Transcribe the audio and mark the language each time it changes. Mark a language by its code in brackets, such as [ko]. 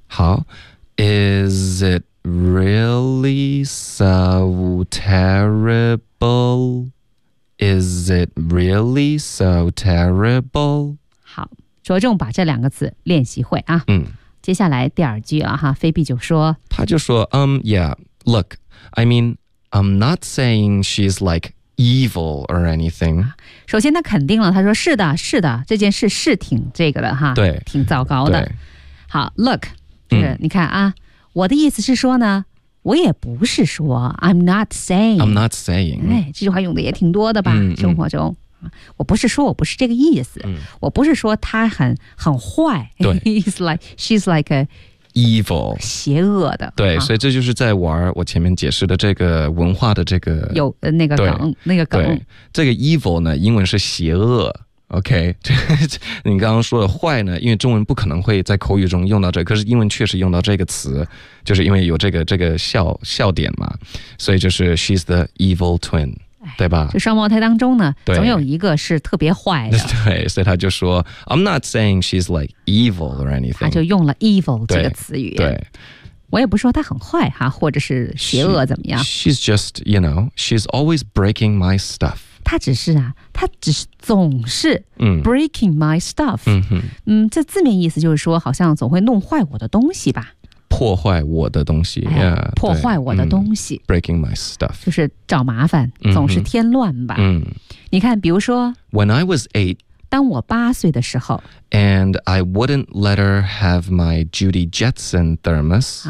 [en] 好 ，Is it really so terrible？ Is it really so terrible? [zh] 好，着重把这两个词练习会啊。接下来第二句啊哈，菲比就说，他就说 [en] yeah, look, I mean, I'm not saying she's like evil or anything. [zh] 首先他肯定了，他说是的，是的，这件事是挺这个的哈，对，挺糟糕的。好 ，look, 就是你看啊，我的意思是说呢。我也不是说 [en] I'm not saying、 [zh] 哎、这句话用的也挺多的吧、生活中我不是说我不是这个意思、我不是说她很坏对 [en] He's like, She's like a evil [zh] 邪恶的对、所以这就是在玩我前面解释的这个文化的这个有那个梗那个梗这个 evil 呢英文是邪恶OK， 你刚刚说的坏呢？因为中文不可能会在口语中用到这，可是英文确实用到这个词，就是因为有这个笑点嘛，所以就是 [en] she's the evil twin。 [zh] 对吧？就双胞胎当中呢，总有一个是特别坏的。对，所以他就说 [en] ，I'm not saying she's like evil or anything。 [zh] 他就用了 evil 这个词语。对，我也不说他很坏哈，或者是邪恶怎么样。 [en] She's just, you know, she's always breaking my stuff。 [zh] 他只是啊，他只是总是 [en] breaking my stuff。 [zh] 这字面意思就是说，好像总会弄坏我的东西吧。破坏我的东西、哎、yeah, 破坏我的东西、 [en] breaking my stuff [zh] 就是找麻烦总是添乱吧、 mm-hmm. 你看比如说 [en] When I was 8 [zh] 当我八岁的时候 [en] And I wouldn't let her have my Judy Jetson thermos、